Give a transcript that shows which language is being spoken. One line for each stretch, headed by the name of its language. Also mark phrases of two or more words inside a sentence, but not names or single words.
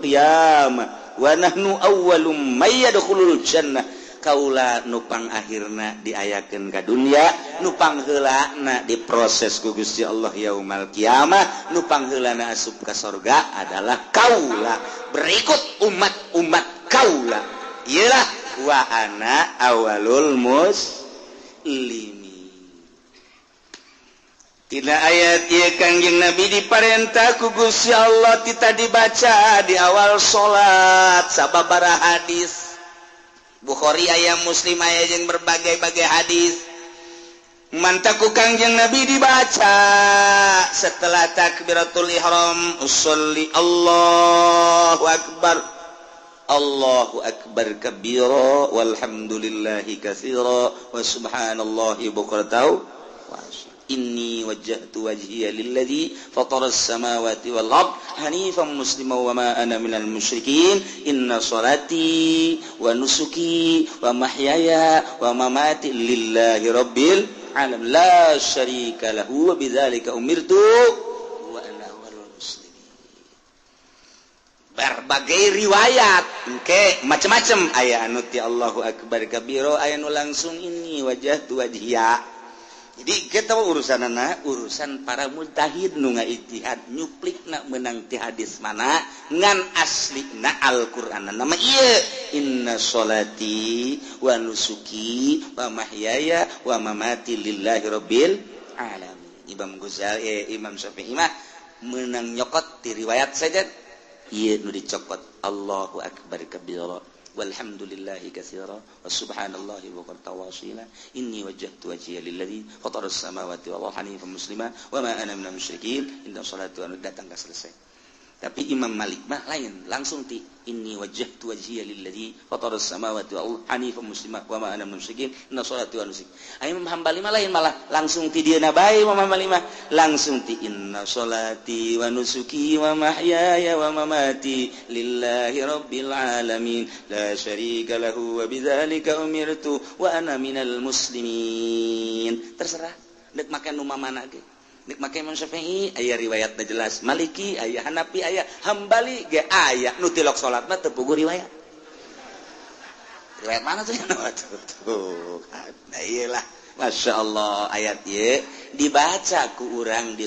Arabic: القيامة ونحن أول من يدخل الجنة
Sundanese: kaula nupang akhirna diayakeun ka dunya nupang heulana diproses ku Gusti Allah
Arabic: يوم القيامة
Sundanese: nupang heulana asup ka surga adalah kaula berikut umat-umat kaula ialah
Arabic: وأنا أول المسلمين.
Sundanese: Tina ayat ieu Kangjeng Nabi diparentah ku Gusti Allah kita dibaca di awal salat sababaraha hadis Bukhari aya Muslim aya jeung berbagai-bagai hadis mantaku Kangjeng Nabi dibaca setelah
Arabic: تكبيرة الإحرام
Sundanese: usolli
Arabic: الله أكبر كبيرا والحمد لله كثيرا وسبحان الله بكرة وإني وجهت وجهي للذي فطر السماوات والأرض حنيفا مسلما وما أنا من المشركين إن صلاتي ونسكي ومحياي ومماتي لله رب العالمين لا شريك له وبذلك أمرت وأنا أول المسلمين.
Sundanese: Berbagai riwayat engke macam-macam aya anu ti
Arabic: الله أكبر كبيرا
Sundanese: aya nu langsung
Arabic: إني وجهت وجهي.
Sundanese: Jadi kita urusan para mujtahid nu ngaijtihad nyuplikna menang ti hadis mana ngan aslina Al-Qur'an nama ieu
Arabic: إن صلاتي ونسكي ومحياي ومماتي لله رب العالمين.
Sundanese: Imam Ghazali Imam Syafi'i mah menang nyokot ti riwayat saja ieu nu dicokot
Arabic: الله أكبر كبيرا والحمد لله كثيرا وسبحان الله بكرة وأصيلا إني وجهت وجهي للذي فطر السماوات والأرض حنيفا مسلما وما أنا من المشركين إن صلاة و
Sundanese: datang ka selesai. Tapi Imam Malik mah lain langsung ti
Arabic: إني وجهت وجهي للذي فطر السماوات والأرض حنيفا مسلما وما أنا من المشركين إن صلاة ونسكي.
Sundanese: Imam Hambali mah lain malah langsung ti dieuna bae Imam Hambali mah langsung ti
Arabic: إن صلاتي ونسكي ومحياي ومماتي لله رب العالمين لا شريك له وبذلك أمرت وأنا من المسلمين.
Sundanese: Terserah nek make nu mamana ge nek make Imam Syafi'i aya riwayatna jelas Maliki aya Hanafi aya Hambali ge aya nu tilok salat mah teu puguh riwayat mana tuh tuh nah iyalah
Arabic: ما شاء الله
Sundanese: ayat ieu dibaca ku urang di